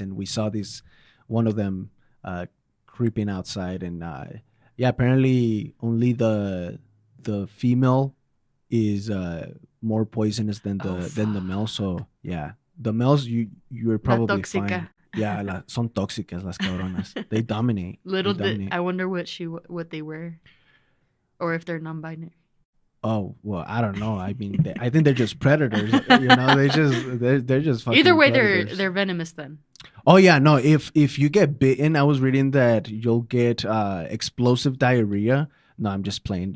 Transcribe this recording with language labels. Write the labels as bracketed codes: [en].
[en] And we saw one of them creeping outside, and apparently only the female is more poisonous than the male. So yeah, the males you're probably fine. [es] Yeah, son tóxicas las cabronas. [en] They dominate. I wonder what they were, or if they're non-binary. Oh well, I don't know. I mean, I think they're just predators. You know, they're just fucking either way. Predators. They're venomous then. Oh yeah, no. If you get bitten, I was reading that you'll get explosive diarrhea. No, I'm just playing.